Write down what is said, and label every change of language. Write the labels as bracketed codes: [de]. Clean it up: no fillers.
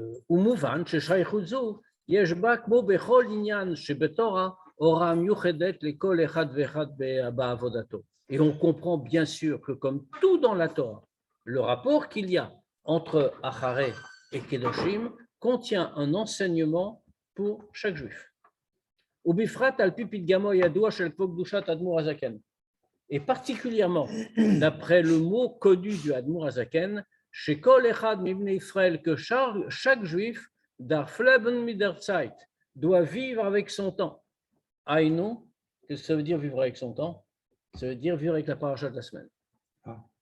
[he] ומובן ששייכות זו יש בה כמו בכל עניין שבתורה הוראה מיוחדת לכל אחד ואחד בעבודתו. [fr] Et on comprend bien sûr que comme tout dans la Torah, le rapport qu'il y a entre Achare et Kedoshim contient un enseignement pour chaque juif. [he] ובפרט על פי פתגמו הידוע של כבוד קדושת האדמו"ר הזקן. [fr] Et particulièrement d'après le mot connu du Admour Hazaken, chez [he] Kol Echad Mibnei Israël, [fr] que chaque juif, [yi] dar Fleben mit der Zeit, [fr] doit vivre avec son temps. Aïnou, qu'est-ce que ça veut dire vivre avec son temps? Ça veut dire vivre avec la paracha de la semaine. Ah.